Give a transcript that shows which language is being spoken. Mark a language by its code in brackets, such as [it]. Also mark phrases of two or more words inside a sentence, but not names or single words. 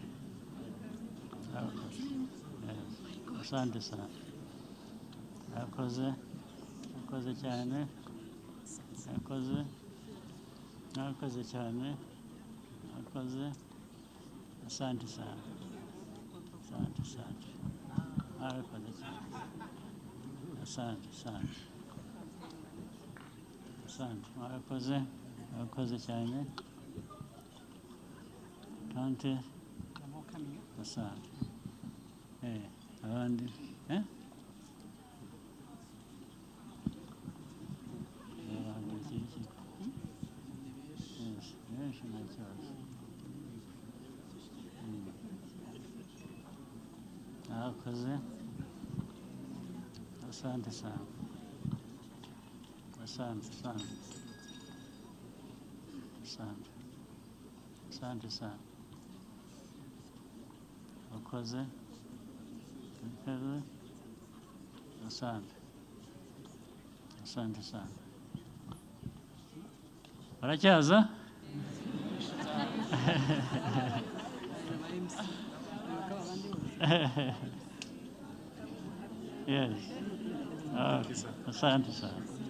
[sw] asante sana [rw] murakoze cyane murakoze cyane murakoze [sw] asante sana asante [rw] murakoze cyane asante murakoze cyane [sw] tante asante [rw] abandi benshi nta kibazo [sw] murakoze asante sana asante sana murakoze asante sana baracyaza yes asante sana